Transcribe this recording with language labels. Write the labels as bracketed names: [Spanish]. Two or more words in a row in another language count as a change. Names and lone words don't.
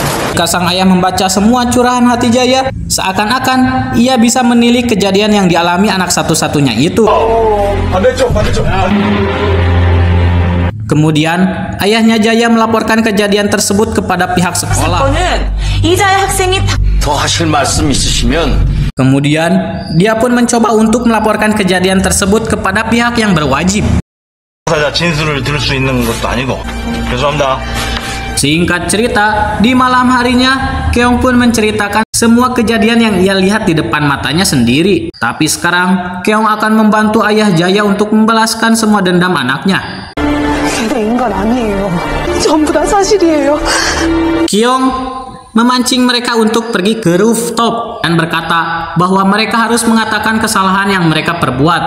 [Indonesian] Jika sang ayah membaca semua curahan hati Jaya, seakan-akan ia bisa menilik kejadian yang dialami anak satu-satunya itu. Kemudian, ayahnya Jaya melaporkan kejadian tersebut kepada pihak sekolah. [Korean] 더 하실 말씀 있으시면 [Indonesian] Kemudian, dia pun mencoba untuk melaporkan kejadian tersebut kepada pihak yang berwajib. [Korean] 진술을 들을 수 있는 것도 아니고 죄송합니다. [Indonesian] Singkat cerita, di malam harinya, Keong pun menceritakan semua kejadian yang ia lihat di depan matanya sendiri. Tapi sekarang, Keong akan membantu ayah Jaya untuk membalaskan semua dendam anaknya. Keong memancing mereka untuk pergi ke rooftop dan berkata bahwa mereka harus mengatakan kesalahan yang mereka perbuat.